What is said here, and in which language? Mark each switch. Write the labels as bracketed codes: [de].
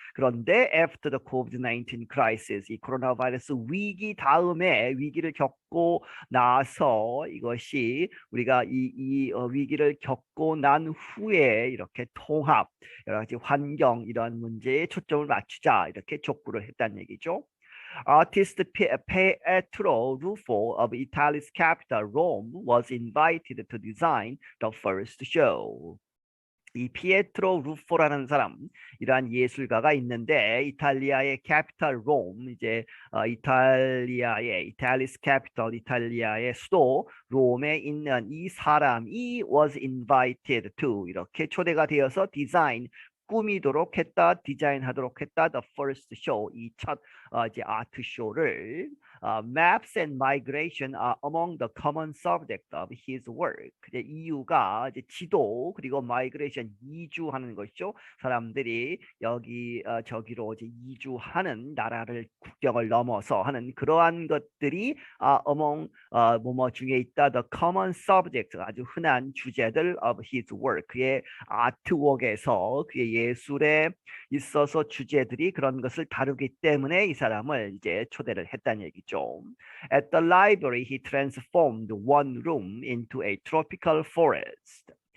[ko] 그런데 [en] after the COVID-19 crisis [ko] 이 코로나 바이러스 위기 다음에 위기를 겪고 나서 이것이 우리가 이 위기를 겪고 난 후에 이렇게 통합 여러 가지 환경 이런 문제에 초점을 맞추자 이렇게 촉구를 했다는 얘기죠. [en] Artist Pietro Ruffo of Italy's capital Rome was invited to design the first show. [ko] 이 피에트로 루포라는 사람, 이러한 예술가가 있는데 이탈리아의 캐피탈 롬, 이제 이탈리아의 이탈리스 캐피탈, 이탈리아의 수도 롬에 있는 이 사람이 [en] was invited to [ko] 이렇게 초대가 되어서 디자인 꾸미도록 했다, 디자인하도록 했다. [en] The first show, [ko] 이 첫 이제 아트 쇼를 [en] Maps and migration are among the common subject of his work. [ko] 이제 이유가 이제 지도 그리고 migration 이주하는 것이죠. 사람들이 여기 저기로 이제 이주하는 나라를 국경을 넘어서 하는 그러한 것들이 among 뭐뭐 중에 있다. [en] The common subject [ko] 아주 흔한 주제들 [en] of his work. [ko] 그의 아트웍에서 그의 예술에 있어서 주제들이 그런 것을 다루기 때문에 이 사람을 이제 초대를 했다는 얘기죠. [en] At the library, he transformed one room into a tropical forest.